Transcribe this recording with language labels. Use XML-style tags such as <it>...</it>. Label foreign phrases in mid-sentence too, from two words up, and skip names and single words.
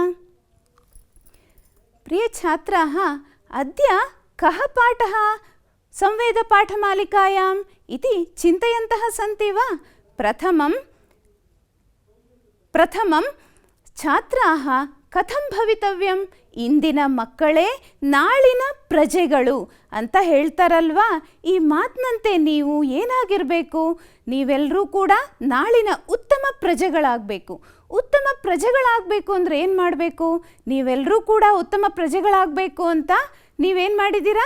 <sa>प्रिय छात्राः, अद्य कः पाठः संवेदपाठमालिकायाम् इति चिन्तयन्तः सन्ति वा? प्रथमं छात्राः कथं भवितव्यं?</sa> <kn>ಇಂದಿನ ಮಕ್ಕಳೇ ನಾಳಿನ ಪ್ರಜೆಗಳು ಅಂತ ಹೇಳ್ತಾರಲ್ವಾ? ಈ ಮಾತಿನಂತೆ ನೀವು ಏನಾಗಿರಬೇಕು? ನೀವೆಲ್ಲರೂ ಕೂಡ ನಾಳಿನ ಉತ್ತಮ ಪ್ರಜೆಗಳಾಗಬೇಕು. ಉತ್ತಮ ಪ್ರಜೆಗಳಾಗಬೇಕು ಅಂದರೆ ಏನು ಮಾಡಬೇಕು? ನೀವೆಲ್ಲರೂ ಕೂಡ ಉತ್ತಮ ಪ್ರಜೆಗಳಾಗಬೇಕು ಅಂತ ನೀವೇನು ಮಾಡಿದ್ದೀರಾ?</kn>